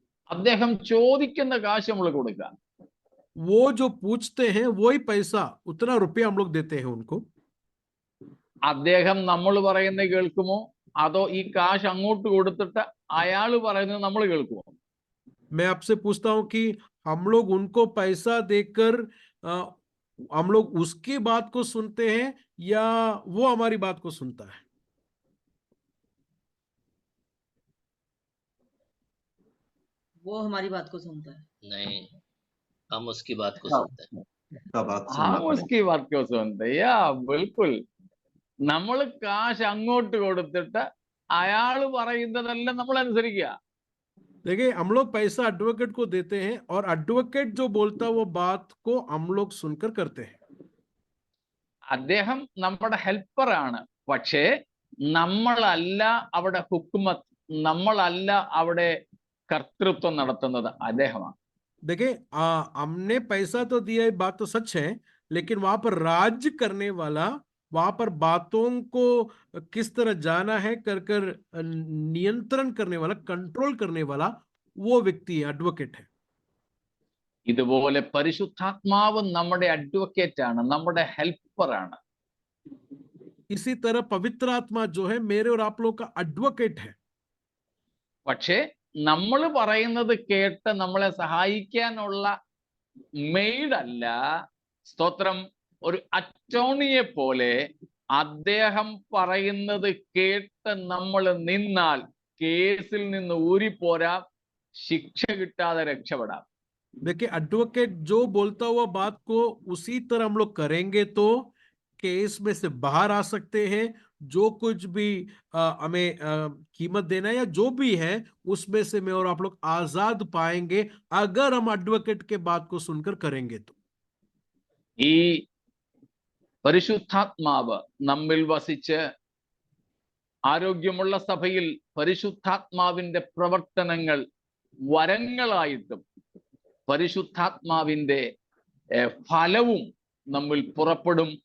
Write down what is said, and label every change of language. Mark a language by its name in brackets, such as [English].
[Malayalam] അദ്ദേഹം ചോദിക്കുന്ന കാശ് നമ്മൾ കൊടുക്കുക. [Hindi] वो जो पूछते हैं वही पैसा, उतना रुपया हम लोग देते हैं उनको. [Malayalam] അദ്ദേഹം നമ്മൾ പറയുന്നത് കേൾക്കുമോ, അതോ ഈ കാശ് അങ്ങോട്ട് കൊടുത്തിട്ട് അയാൾ പറയുന്നത് നമ്മൾ കേൾക്കുമോ? [Hindi] मैं आपसे पूछता हूं कि हम लोग उनको पैसा देकर हम लोग उसकी बात को सुनते हैं या वो हमारी बात को सुनता है? वो हमारी बात को सुनता है. नहीं, हम उसकी बात को हाँ। सुनते हैं. हम उसकी बात क्यों सुनते हैं? या बिल्कुल. [Malayalam] നമ്മൾ കാശ് അങ്ങോട്ട് കൊടുത്തിട്ട് അയാൾ പറയുന്നതെല്ലാം നമ്മൾ അനുസരിക്കുക. [Hindi] देखिए, हम लोग पैसा एडवोकेट को देते हैं और एडवोकेट जो बोलता है वो बात को हम लोग सुनकर करते हैं. [Malayalam] അദ്ദേഹം നമ്മുടെ ഹെൽപ്പറാണ്. പക്ഷേ നമ്മളല്ല അവിടെ ഹുക്മത്ത്, നമ്മളല്ല അവിടെ കർത്തൃത്വം നടത്തുന്നത്, അദ്ദേഹമാണ്. [Hindi] देखिए, हमने पैसा तो दिया, ये बात तो सच है, लेकिन वहां पर राज्य करने वाला, वहां पर बातों को किस तरह जाना है कर कर नियंत्रण करने वाला, कंट्रोल करने वाला वो व्यक्ति एडवोकेट है. [Malayalam] ഇതുപോലെ പരിശുദ്ധാത്മാവ് നമ്മുടെ അഡ്വക്കേറ്റ് ആണ്, നമ്മുടെ ഹെൽപ്പറാണ്. [Hindi] इसी तरह पवित्र आत्मा जो है मेरे और आप लोग का एडवोकेट है. [Malayalam] പക്ഷേ നമ്മൾ പറയുന്നത് കേട്ട് നമ്മളെ സഹായിക്കാനുള്ള മെയ്ഡല്ല. സ്തോത്രം. ഒരു അറ്റോർണിയെ പോലെ അദ്ദേഹം പറയുന്നത് കേട്ട് നമ്മൾ നിന്നാൽ കേസിൽ നിന്ന് ഊരിപ്പോരാം, ശിക്ഷ കിട്ടാതെ രക്ഷപ്പെടാം. [Hindi] देखिए, एडवोकेट जो बोलता हुआ बात को उसी तरह हम लोग करेंगे तो केस में से बाहर आ सकते हैं. जो कुछ भी हमें कीमत देना है या जो भी है उसमें से मैं और आप लोग आजाद पाएंगे अगर हम एडवोकेट के बात को सुनकर करेंगे तो. [Malayalam] ഈ പരിശുദ്ധാത്മാവ് നമ്മിൽ വസിച്ച് ആരോഗ്യമുള്ള സഭയിൽ പരിശുദ്ധാത്മാവിന്റെ പ്രവർത്തനങ്ങൾ വരങ്ങളായിട്ടും പരിശുദ്ധാത്മാവിന്റെ ഫലവും നമ്മിൽ പുറപ്പെടും.